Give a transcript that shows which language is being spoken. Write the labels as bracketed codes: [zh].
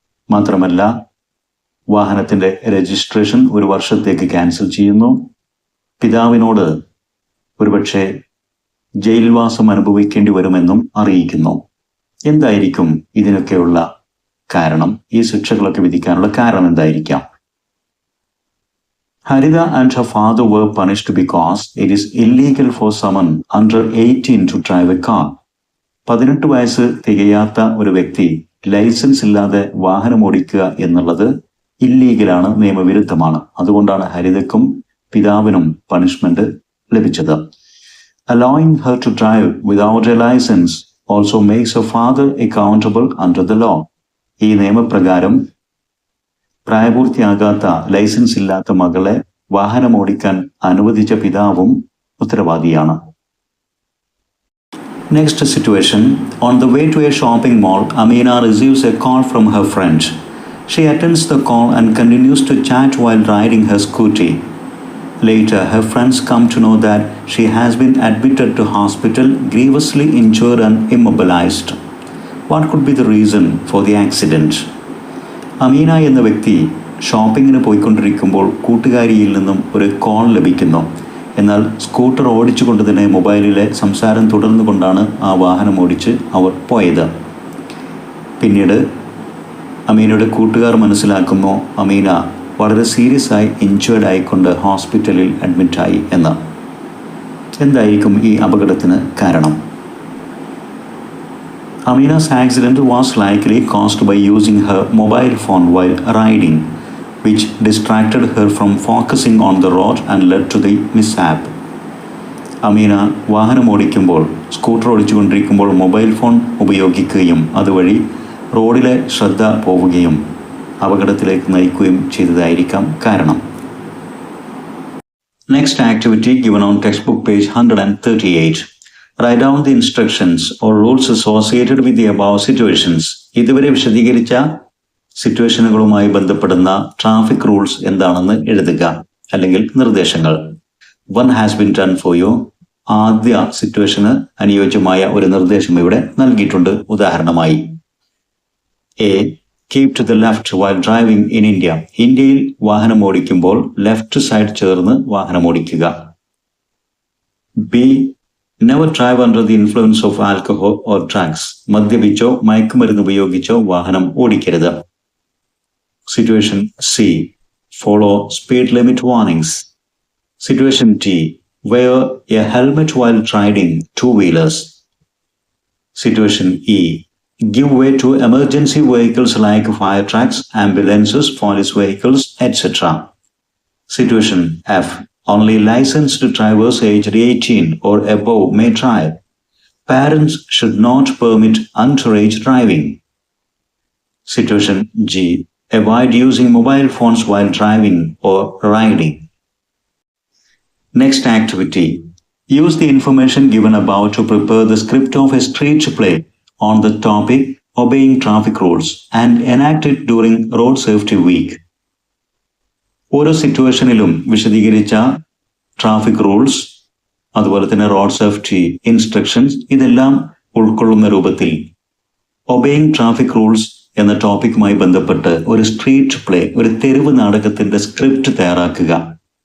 [ml] മാത്രമല്ല വാഹനത്തിന്റെ രജിസ്ട്രേഷൻ 1 വർഷത്തേക്ക് ക്യാൻസൽ ചെയ്യുന്നു. പിതാവിനോട് ഒരുപക്ഷെ ജയിൽവാസം അനുഭവിക്കേണ്ടി വരുമെന്നും അറിയിക്കുന്നു. എന്തായിരിക്കും ഇതിനൊക്കെയുള്ള കാരണം? ഈ ശിക്ഷകളൊക്കെ വിധിക്കാനുള്ള കാരണം എന്തായിരിക്കാം? [en] Haritha and her father were punished because it is illegal for someone under 18 to drive a car. [ml] 18 വയസ്സ് തികയാത്ത ഒരു വ്യക്തി ലൈസൻസ് ഇല്ലാതെ വാഹനം ഓടിക്കുക എന്നുള്ളത് ഇല്ലീഗലാണ്, നിയമവിരുദ്ധമാണ്. അതുകൊണ്ടാണ് ഹരിതയ്ക്കും പിതാവിനും പണിഷ്മെന്റ് ലഭിച്ചത്. [en] Allowing her to drive without a license also makes her father accountable under the law. [ml] ഈ നിയമപ്രകാരം പ്രായപൂർത്തിയാകാത്ത ലൈസൻസ് ഇല്ലാത്ത മകളെ വാഹനം ഓടിക്കാൻ അനുവദിച്ച പിതാവും ഉത്തരവാദിയാണ്. [en] Next situation. On the way to a shopping mall, Amina receives a call from her friend. She attends the call and continues to chat while riding her scooty. Later, her friends come to know that she has been admitted to hospital, grievously injured and immobilized. What could be the reason for the accident? [ml] Ameena എന്ന വ്യക്തി ഷോപ്പിങ്ങിന് പോയിക്കൊണ്ടിരിക്കുമ്പോൾ കൂട്ടുകാരിയിൽ നിന്നും ഒരു call ലഭിക്കുന്നു. എന്നാൽ scooter ഓടിച്ചുകൊണ്ട് തന്നെ മൊബൈലിലെ സംസാരം തുടർന്നുകൊണ്ടാണ് ആ വാഹനം ഓടിച്ച് അവർ പോയത്. പിന്നീട് അമീനയുടെ കൂട്ടുകാർ മനസ്സിലാക്കുന്നു അമീന വളരെ സീരിയസ് ആയി ഇഞ്ചേർഡ് ആയിക്കൊണ്ട് ഹോസ്പിറ്റലിൽ അഡ്മിറ്റായി എന്ന്. എന്തായിരിക്കും ഈ അപകടത്തിന് കാരണം? [en] Amina's accident was likely caused by using her mobile phone while riding, which distracted her from focusing on the road and led to the mishap. [ml] Ameena വാഹനം ഓടിക്കുമ്പോൾ, സ്കൂട്ടർ ഓടിച്ചുകൊണ്ടിരിക്കുമ്പോൾ മൊബൈൽ ഫോൺ ഉപയോഗിക്കുകയും അതുവഴി റോഡിലെ ശ്രദ്ധ പോവുകയും അപകടത്തിലേക്ക് നയിക്കുകയും ചെയ്തതായിരിക്കാം കാരണം. [en] Next activity given on textbook page 138. Write down the instructions or rules associated with the above situations. [ml] ഇതുവരെ വിശദീകരിച്ച സിറ്റുവേഷനുകളുമായി ബന്ധപ്പെടുന്ന ട്രാഫിക് റൂൾസ് എന്താണെന്ന് എഴുതുക, അല്ലെങ്കിൽ നിർദ്ദേശങ്ങൾ. [en] One has been done for you. [ml] ആദ്യ സിറ്റുവേഷന് അനുയോജ്യമായ ഒരു നിർദ്ദേശം ഇവിടെ നൽകിയിട്ടുണ്ട്. ഉദാഹരണമായി A. [en] Keep to the left while driving in India. [ml] ഇന്ത്യയിൽ വാഹനം ഓടിക്കുമ്പോൾ ലെഫ്റ്റ് സൈഡ് ചേർന്ന് വാഹനം ഓടിക്കുക. [en] B. Never drive under the influence of alcohol or drugs. [ml] മദ്യപിച്ചോ മയക്കുമരുന്ന് ഉപയോഗിച്ചോ വാഹനം ഓടിക്കരുത്. [en] Situation C. Follow speed limit warnings. Situation D. Wear a helmet while riding two-wheelers. Situation E. Give way to emergency vehicles like fire trucks, ambulances, police vehicles, etc. Situation F. Only licensed drivers aged 18 or above may drive. Parents should not permit underage driving. Situation G. Avoid using mobile phones while driving or riding. Next activity. Use the information given above to prepare the script of a street play on the topic obeying traffic rules and enact it during Road Safety Week. [ml] ഓരോ സിറ്റുവേഷനിലും വിശദീകരിച്ച traffic rules, അതുപോലെ തന്നെ road safety instructions, ഇതെല്ലാം ഉൾക്കൊള്ളുന്ന രൂപത്തിൽ obeying traffic rules എന്ന ടോപ്പിക്കുമായി ബന്ധപ്പെട്ട് ഒരു സ്ട്രീറ്റ് പ്ലേ, ഒരു തെരുവ് നാടകത്തിന്റെ സ്ക്രിപ്റ്റ് തയ്യാറാക്കുക.